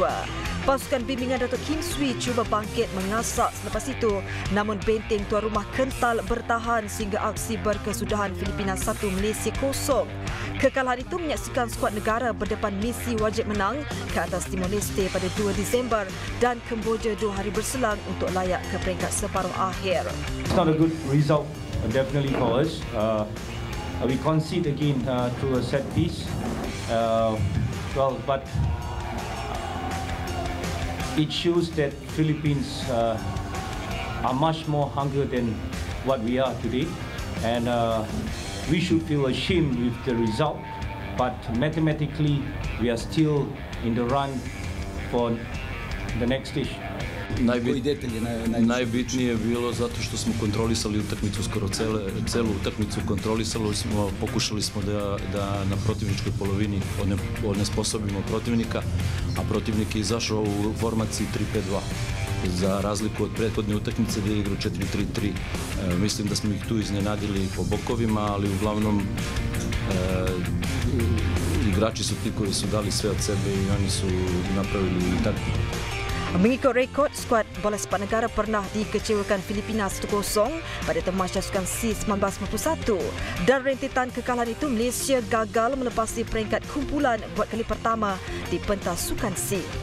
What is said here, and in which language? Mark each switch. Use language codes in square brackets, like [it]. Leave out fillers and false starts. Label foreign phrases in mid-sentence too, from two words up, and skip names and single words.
[ms] Pasukan bimbingan Datuk Kim Swee cuba bangkit mengasak selepas itu, namun benteng tuan rumah kental bertahan sehingga aksi berkesudahan Filipina 1 Malaysia 0. Kekalahan itu menyaksikan skuad negara berdepan misi wajib menang ke atas Timor Leste pada 2 Disember dan Kemboja 2 hari berselang untuk layak ke peringkat separuh akhir. [en] It's not a good result, definitely for us. We concede again through a set piece. But it shows that Philippines are much more hungry than what we are today, and we should feel ashamed with the result. But mathematically, we are still in the run for the next stage. [sr] Najbitnije je bilo zato što smo kontrolisali utakmicu, skoro celu utakmicu kontrolisali smo, pokušali smo da na protivničkoj polovini onesposobimo protivnika, a protivnik je izašao u formaciji 3-5-2. Za razliku od prethodne utakmice gdje je igrao 4-3-3. Mislim da smo ih tu iznenadili po bokovima, ali uglavnom igrači su ti koji su dali sve od sebe i oni su napravili taktiku. [ms] Mengikut rekod, skuad bola sepak negara pernah dikecewakan Filipina 1-0 pada Tamasya Sukan C 1991. Dan rentetan kekalahan itu, Malaysia gagal melepasi peringkat kumpulan buat kali pertama di pentas Sukan C.